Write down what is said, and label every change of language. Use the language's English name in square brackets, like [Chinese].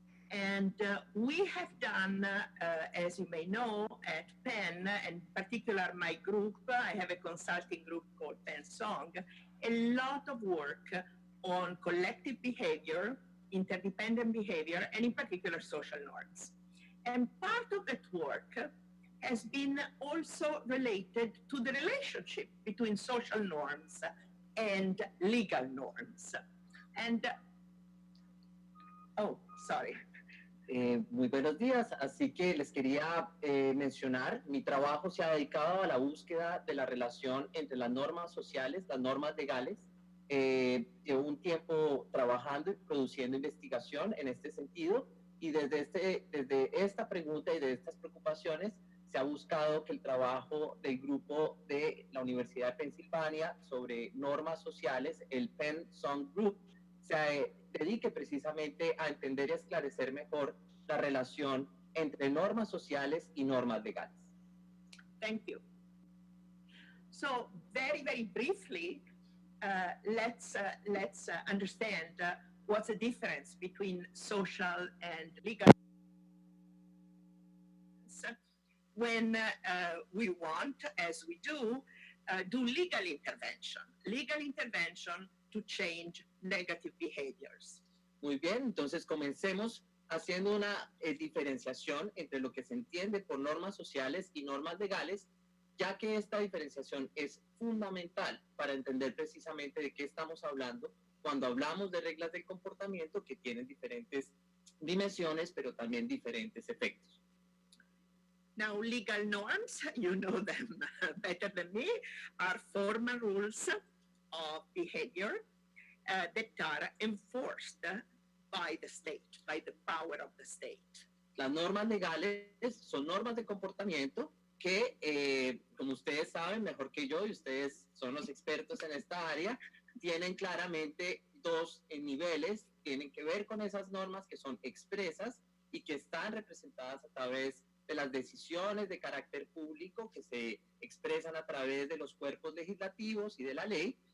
[English] And we have done, as you may know, at Penn, and in particular my group, I have a consulting group called Penn Song, a lot of work on collective behavior, interdependent behavior, and in particular social norms. And part of that work has been also related to the relationship between social norms and legal norms. And, oh, sorry. [Spanish] Muy buenos días, así que les quería mencionar, mi trabajo se ha dedicado a la búsqueda de la relación entre las normas sociales, las normas legales. Llevo un tiempo trabajando y produciendo investigación en este sentido y desde esta pregunta y de estas preocupaciones se ha buscado que el trabajo del grupo de la Universidad de Pensilvania sobre normas sociales, el Penn Song Group, se dedique precisamente a entender y esclarecer mejor la relación entre normas sociales y normas legales. [English] Thank you. So very, very briefly, let's understand what's the difference between social and legal. When we want, as we do legal intervention to change negative behaviors. [Spanish] Muy bien, entonces comencemos haciendo una diferenciación entre lo que se entiende por normas sociales y normas legales, ya que esta diferenciación es fundamental para entender precisamente de qué estamos hablando cuando hablamos de reglas del comportamiento que tienen diferentes dimensiones, pero también diferentes efectos. [English] Now, legal norms, you know them better than me, are formal rules of behavior that are enforced by the state, by the power of the state. [Spanish] Las normas legales son normas de comportamiento que, como ustedes saben mejor que yo, y ustedes son los expertos en esta área, tienen claramente dos niveles, tienen que ver con esas normas que son expresas y que están representadas a través de las decisiones de carácter público que se expresan a través de los cuerpos legislativos y de la ley.